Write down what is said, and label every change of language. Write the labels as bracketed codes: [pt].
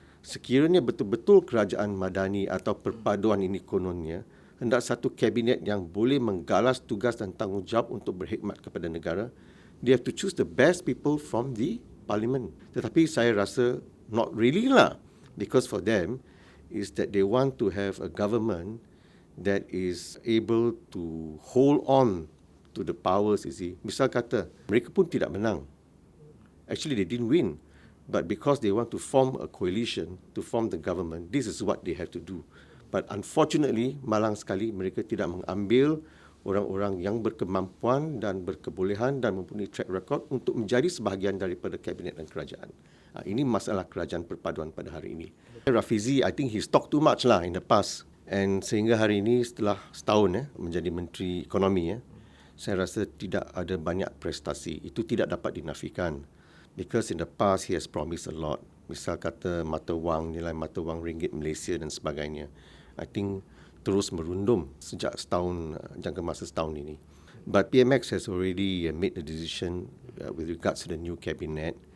[ms] Sekiranya betul-betul kerajaan madani atau perpaduan ini kononnya, hendak satu kabinet yang boleh menggalas tugas dan tanggungjawab untuk berkhidmat kepada negara, [en] they have to choose the best people from the parliament. [ms] Tetapi saya rasa [en] not really lah, because for them is that they want to have a government that is able to hold on to the powers, you see. [ms] Misal kata, mereka pun tidak menang. [en] Actually, they didn't win. But because they want to form a coalition, to form the government, this is what they have to do. But unfortunately, [ms] malang sekali, mereka tidak mengambil orang-orang yang berkemampuan dan berkebolehan dan mempunyai track record untuk menjadi sebahagian daripada kabinet dan kerajaan. Ini masalah kerajaan perpaduan pada hari ini. [en] Rafizi, I think he's talked too much lah in the past. [ms] And sehingga hari ini setelah setahun menjadi Menteri Ekonomi, saya rasa tidak ada banyak prestasi. Itu tidak dapat dinafikan. Because in the past he has promised a lot. Misal kata mata wang, nilai mata wang ringgit Malaysia dan sebagainya. [en] I think [ms] terus merundum sejak jangka masa setahun ini. [en] But PMX has already made the decision with regards to the new cabinet.